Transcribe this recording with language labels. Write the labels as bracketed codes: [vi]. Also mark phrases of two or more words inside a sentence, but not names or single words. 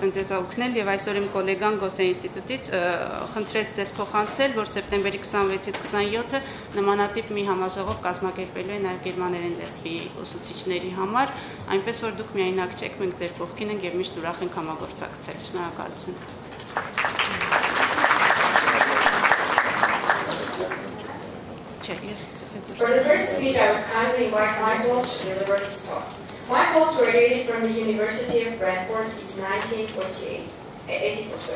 [hy] են ձեզ օգնել եւ այսօր իմ գոլեգան Գոսե ինստիտուտից խնդրեց ձեզ փոխանցել, որ սեպտեմբերի 26-ից 27-ը նմանատիպ մի համաժողով կազմակերպելու է նաեւ գերմաներեն լեզվի ուսուցիչների համար, այնպես որ դուք միայնակ չեք, մենք ձեր կողքին ենք եւ միշտ ուրախ ենք համագործակցել։ Շնորհակալություն։ [en] For the first speech, I would kindly invite Michael to deliver his talk. Michael graduated from the University of Bradford in 1984.